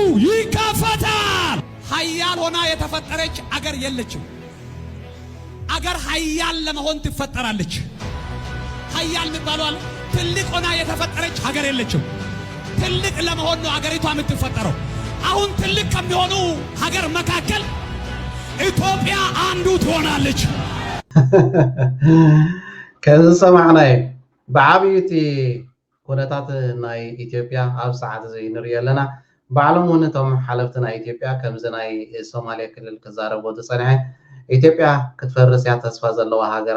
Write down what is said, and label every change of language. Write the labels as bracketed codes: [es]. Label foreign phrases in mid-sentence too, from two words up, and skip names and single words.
[am] ይከፈታል ኃያል ሆና የተፈጠረች አገር የለችም አገር ኃያል ለመሆን ትፈጠራለች ኃያል የሚባለው ትልቅ ሆና የተፈጠረች ሀገር የለችም ትልቅ ለመሆን ነው ሀገሪቷ የምትፈጠረው አሁን ትልቅ ከሚሆኑ ሀገር መካከል ኢትዮጵያ አንዱ ትሆናለች [ti] ከዚ ሰማዕናይ ብዓብይቲ ኩነታት ናይ ኢትዮጵያ ኣብ ሰዓት እዚ ንሪኦ ኣለና ባዕሎም እውን እቶም ሓለፍቲ ናይ ኢትዮጵያ ከምዚ ናይ ሶማሌ ክልል ክዛረቦ ዝፀንሐ ኢትዮጵያ ክትፈርስ እያ ተስፋ ዘለዋ ሃገር